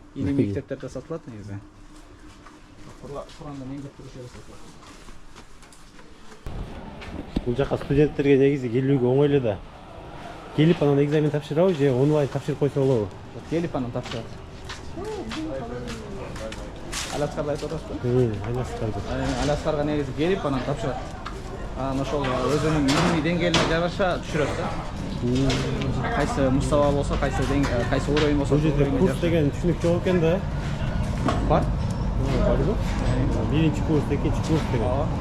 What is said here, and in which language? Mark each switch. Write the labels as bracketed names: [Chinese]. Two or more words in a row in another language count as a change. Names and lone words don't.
[Kyrgyz] Илимий китептерде сатылат негизи. Куранда эң көп турушу сатылат. Бул жака студенттерге негизи келүүгө оңой эле да. Келип анан экзамен тапшырабы же онлайн тапшырып койсо болобу? Келип анан тапшырат. Al-Azhar'да айтып атасызбы? Al-Azhar'да. Al-Azhar'га негизи келип анан тапшырат. Анан ошол өзүнүн илимий деңгээлине жараша түшүрөт да. Кайсы мустава болсо, кайсы уровень болсо. Бул жерде курс деген түшүнүк жок экен да. Бар? Барбы? Биринчи курс, экинчи курс деген.